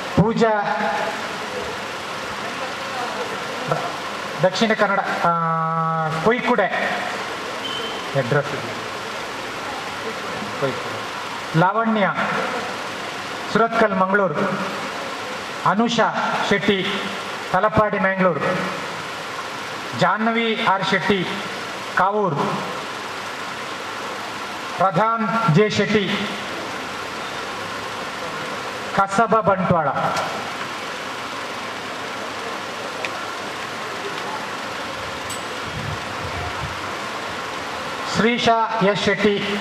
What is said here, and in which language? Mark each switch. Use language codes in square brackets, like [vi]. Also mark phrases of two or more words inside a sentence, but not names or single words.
[tcy] ಪೂಜಾ ದಕ್ಷಿಣ ಕನ್ನಡ ಕೊಯ್ಕುಡೆ ಅಡ್ರೆಸ್ ಲಾವಣ್ಯ ಸುರತ್ಕಲ್ ಮಂಗಳೂರು, ಅನುಷಾ ಶೆಟ್ಟಿ ತಲಪಾಡಿ ಮ್ಯಾಂಗ್ಳೂರು, ಜಾಹ್ನವಿ ಆರ್ ಶೆಟ್ಟಿ ಕಾವೂರು, ಪ್ರಧಾನ್ ಜೆ ಶೆಟ್ಟಿ ಕಸಬ ಬಂಟ್ವಾಳ, ಶ್ರೀಶಾ ಎಸ್ ಶೆಟ್ಟಿ